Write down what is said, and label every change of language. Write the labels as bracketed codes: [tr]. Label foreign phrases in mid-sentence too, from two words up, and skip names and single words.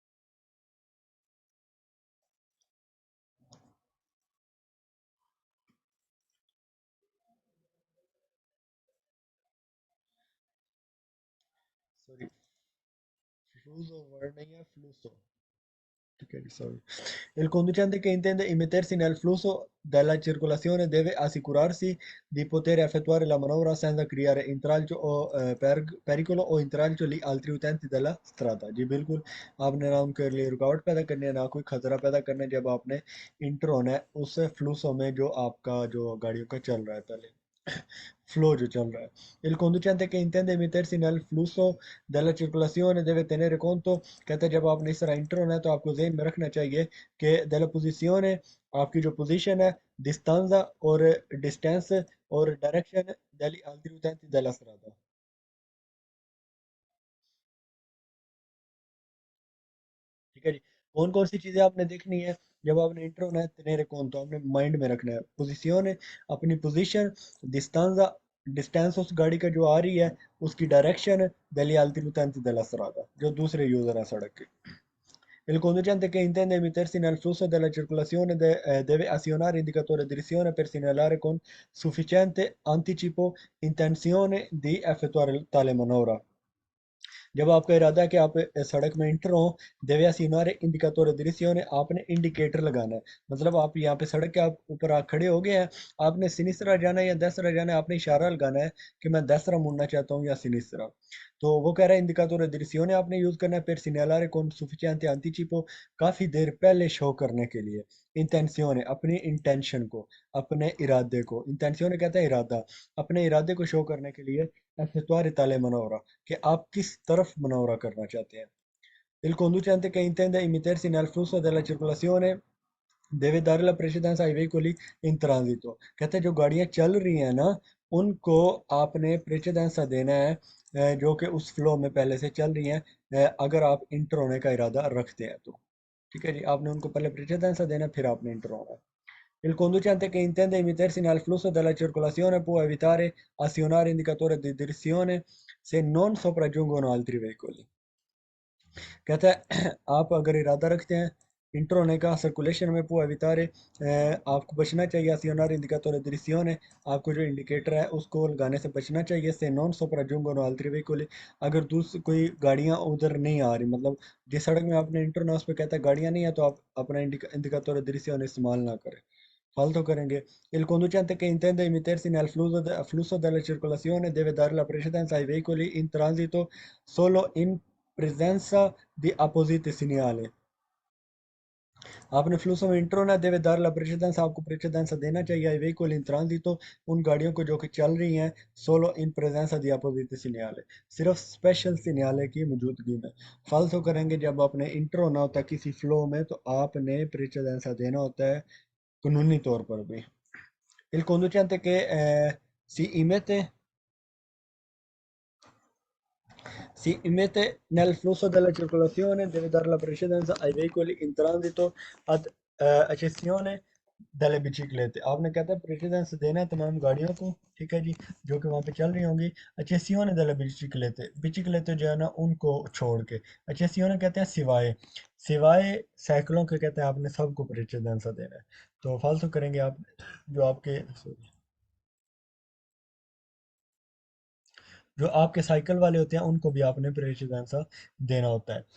[hi] सॉरी, फ्लूजो वर्ड नहीं है, फ्लूसो, ठीक है जी, सॉरी। [it] Il conducente che intende immettersi nel flusso della circolazione deve assicurarsi di poter effettuare la manovra senza creare intralcio o pericolo o intralcio di altri utenti della strada। [hi] जी बिल्कुल, आपने ना उनके लिए रुकावट पैदा करनी है, ना कोई खतरा पैदा करना है, जब आपने इंटर होना है उस फ्लूसो में जो आपका जो गाड़ियों का चल रहा है पहले, फ्लो जो चल रहा है। [it] Il conducente che intende mettersi nel flusso della circolazione deve tenere conto, [hi] कहते हैं जब आपने इस तरह इंटर होना है तो आपको जेहन में रखना चाहिए कि [it] della posizione, [hi] आपकी जो पोजीशन है, distanza और distance और डायरेक्शन [it] degli altri utenti della strada। [hi] ठीक है जी। कौन कौन सी चीजें आपने देखनी है जब आपने इंटर होना है तेरे कौन, तो आपने माइंड में रखना है पोजीशन है, अपनी पोजीशन, डिस्टेंस, डिस्टेंस उस गाड़ी का जो आ रही है, उसकी डायरेक्शन, दली [it] altri utenti della strada, [hi] जो दूसरे यूजर है सड़क के। [it] Il conducente che intende immettersi nel flusso della circolazione deve azionare indicatore di direzione per segnalare con sufficiente anticipo intenzione di effettuare tale manovra। [hi] जब आपका इरादा है कि आप सड़क में इंटर हो, [it] deve segnalare indicatore direzione, [hi] आपने इंडिकेटर लगाना है। मतलब आप यहाँ पे सड़क के आप ऊपर आ खड़े हो गए हैं, आपने सिनिस्रा जाना है या दसरा जाना है, आपने इशारा लगाना है कि मैं दसरा मुड़ना चाहता हूँ या सिनिस्रा। तो वो कह रहा है [it] indicatore direzione [hi] आपने यूज करना है, फिर [it] segnalare con sufficiente anticipo, [hi] काफी देर पहले शो करने के लिए। इंटेंसियों, अपनी इंटेंशन को, अपने इरादे को, इंटेंसियों कहता है इरादा, अपने इरादे को शो करने के लिए [it] effettuare tale manovra, [hi] कि आप किस तरफ मनौरा करना चाहते हैं। [it] Il conducente che intende immettersi nel flusso della circolazione deve dare la precedenza ai veicoli in transito। [hi] कहते हैं जो गाड़ियां चल रही हैं ना, उनको आपने प्रेसिडेंसा देना है, जो कि उस फ्लो में पहले से चल रही हैं, अगर आप इंटर होने का इरादा रखते हैं तो। ठीक है जी, आपने उनको पहले प्रेसिडेंसा देना, फिर आपने इंटर होना है। [it] Il conducente che intende immettersi nel flusso della circolazione può evitare azionare indicatore di direzione se non sopraggiungono altri veicoli। [hi] कहता है आप अगर इरादा रखते हैं इंटर होने का सर्कुलेशन में, [it] può evitare, [hi] आपको बचना चाहिए [it] azionare indicatore direzione, [hi] आपको जो इंडिकेटर है उसको लगाने से बचना चाहिए, [it] se non sopraggiungono altri veicoli, [hi] अगर दूसरी कोई गाड़ियां उधर नहीं आ रही, मतलब जिस सड़क में आपने इंटर होना उस पर कहता है गाड़ियां नहीं है, तो आप अपना [it] indicatore direzione [hi] इस्तेमाल ना करें, फालतू करेंगे। [it] Il conducente che intende immettersi nel flusso della circolazione deve dare la precedenza ai veicoli in transito solo in presenza di appositi segnali। [hi] आपने फ्लूसो में इंटर होना, [it] deve dare la precedenza, [hi] आपको प्रेसिडेंस देना चाहिए [it] ai veicoli in transito, [hi] उन गाड़ियों को जो कि चल रही हैं, [it] solo in presenza di appositi segnali, [hi] सिर्फ स्पेशल सिग्नल की मौजूदगी में। फालतू करेंगे जब आपने इंटर होना होता है किसी फ्लो में, तो आपने प्रेसिडेंस देना होता है कानूनी तौर पर भी। [it] Il conducente che si immette Si immette nel flusso della circolazione deve dare la precedenza ai veicoli in transito ad eccezione delle biciclette। [hi] आपने कहता है प्रेसिडेंस देना है तमाम गाड़ियों को, ठीक है जी, जो कि वहाँ पे चल रही होंगी। [it] eccezione delle biciclette, [hi] बिचिकलेते जो है ना उनको छोड़ के, eccezione कहते हैं सिवाय, सिवाय साइकिलों के कहते हैं आपने सबको प्रेसिडेंस देना है। तो फालतू करेंगे आप, जो आपके जो आपके साइकिल वाले होते हैं उनको भी आपने प्रेशर देना होता है।